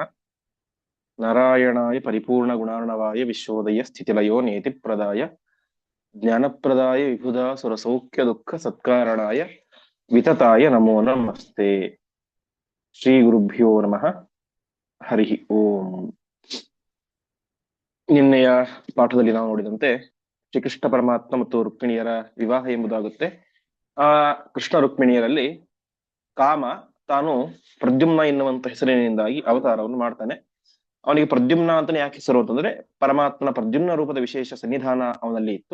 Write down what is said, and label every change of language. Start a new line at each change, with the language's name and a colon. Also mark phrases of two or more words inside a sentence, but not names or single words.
Sanskrit: नारायणाय परिपूर्णगुणार्णवाय विश्वोदय स्थितिलयो नेतिप्रदाय ज्ञानप्रदाय विबुधासुरसौख्यदुःखसत्कारणाय वितताय नमो नमस्ते। ಶ್ರೀಗುರುಭ್ಯೋ ನಮಃ. ಹರಿಃ ಓಂ.
Kannada: ನಿನ್ನೆಯ ಪಾಠದಲ್ಲಿ ನಾವು ನೋಡಿದಂತೆ ಶ್ರೀಕೃಷ್ಣ ಪರಮಾತ್ಮ ಮತ್ತು ರುಕ್ಮಿಣಿಯರ ವಿವಾಹ ಎಂಬುದಾಗುತ್ತೆ. ಆ ಕೃಷ್ಣ ರುಕ್ಮಿಣಿಯರಲ್ಲಿ ಕಾಮ ತಾನು ಪ್ರದ್ಯುಮ್ನ ಎನ್ನುವಂತ ಹೆಸರಿನಿಂದಾಗಿ ಅವತಾರವನ್ನು ಮಾಡ್ತಾನೆ. ಅವನಿಗೆ ಪ್ರದ್ಯುಮ್ನ ಅಂತಾನೆ ಯಾಕೆ ಹೆಸರು ಅಂತಂದ್ರೆ ಪರಮಾತ್ಮನ ಪ್ರದ್ಯುಮ್ನ ರೂಪದ ವಿಶೇಷ ಸನ್ನಿಧಾನ ಅವನಲ್ಲಿ ಇತ್ತು.